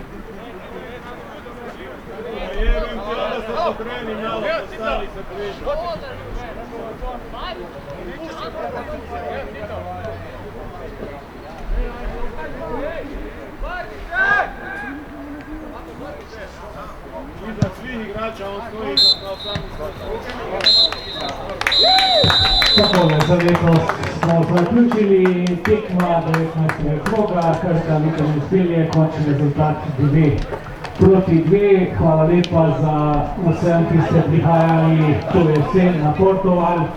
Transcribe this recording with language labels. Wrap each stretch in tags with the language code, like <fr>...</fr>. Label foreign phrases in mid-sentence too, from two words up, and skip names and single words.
<hr>Jebem ti, onda se pokreni malo, postavi se bliže. Iza svih igrača, on stoji kao sami</hr> <sl>Takole, za letos smo zaključili tekma 19. kroga, Krška Vitamin Stil je končni rezultat 2-2. Hvala lepa za vsem, ki ste prihajali to jesen na Portoval.</sl>